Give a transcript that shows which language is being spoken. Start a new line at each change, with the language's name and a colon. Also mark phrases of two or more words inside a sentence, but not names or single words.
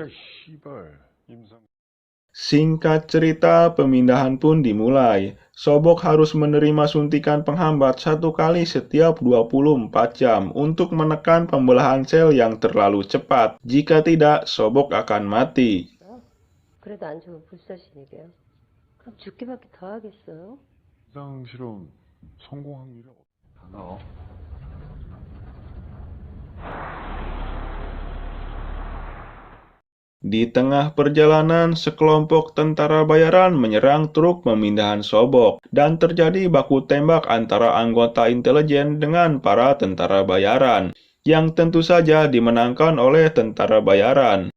Indonesian: Singkat cerita, pemindahan pun dimulai. Sobok harus menerima suntikan penghambat 1 kali setiap 24 jam untuk menekan pembelahan sel yang terlalu cepat. Jika tidak, Sobok akan mati.
Korean: 그래도 안 좋으면 불사신이래요. 그럼 죽기밖에 더 하겠어요? 임상 실험 성공 확률이 Oh.
Indonesian: Di tengah perjalanan, sekelompok tentara bayaran menyerang truk pemindahan Sobok, dan terjadi baku tembak antara anggota intelijen dengan para tentara bayaran, yang tentu saja dimenangkan oleh tentara bayaran.